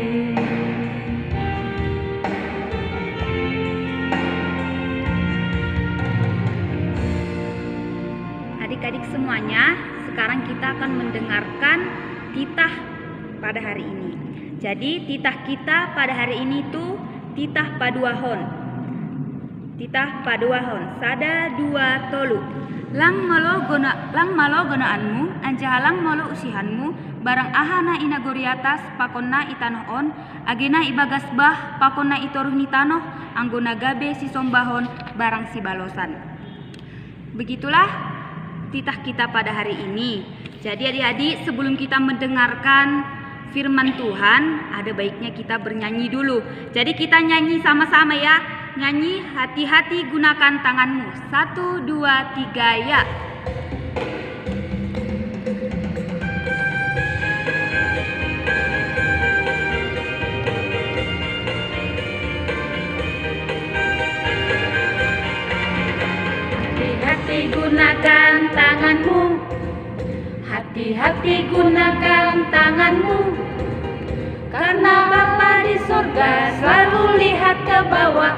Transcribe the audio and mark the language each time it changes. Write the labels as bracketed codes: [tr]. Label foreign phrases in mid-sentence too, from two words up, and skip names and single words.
[id] Adik-adik semuanya, sekarang kita akan mendengarkan titah pada hari ini. Jadi titah kita pada hari ini itu titah paduahon. [bts] Titah paduahon, sada dua tolu. Lang malo gonaanmu, anjahalang malo usihanmu, barang ahana inagoriatas pakonna itanoon, agena ibagas bah pakonna itoruh nitanoh, anggona gabe si sombahon barang si balosan. [id] Begitulah titah kita pada hari ini. Jadi adik-adik, sebelum kita mendengarkan firman Tuhan, ada baiknya kita bernyanyi dulu. Jadi kita nyanyi sama-sama ya. Nyanyi, hati-hati gunakan tanganmu. 1, 2, 3 ya. Hati-hati gunakan tanganmu, hati-hati gunakan tanganmu, karena Bapa di sorga selalu lihat ke bawah.